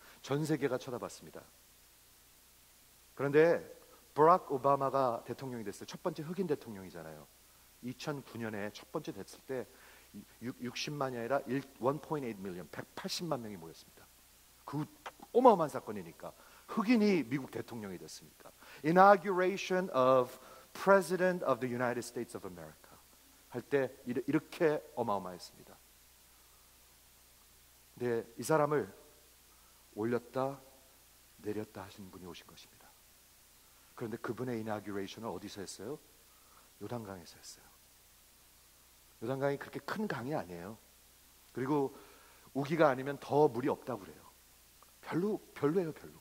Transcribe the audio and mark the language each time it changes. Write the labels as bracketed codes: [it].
[ko] 전 세계가 쳐다봤습니다. 그런데 버락 오바마가 대통령이 됐어요. 첫 번째 흑인 대통령이잖아요. 2009년에 첫 번째 됐을 때 60만이 아니라 1.8 밀리언, 180만 명이 모였습니다. 그 어마어마한 사건이니까 흑인이 미국 대통령이 됐으니까. [en] Inauguration of President of the United States of America [ko] 할 때 이렇게 어마어마했습니다. 근데 이 사람을 올렸다 내렸다 하신 분이 오신 것입니다. 그런데 그분의 inauguration을 어디서 했어요? 요단강에서 했어요. 요단강이 그렇게 큰 강이 아니에요. 그리고 우기가 아니면 더 물이 없다고 그래요. 별로예요.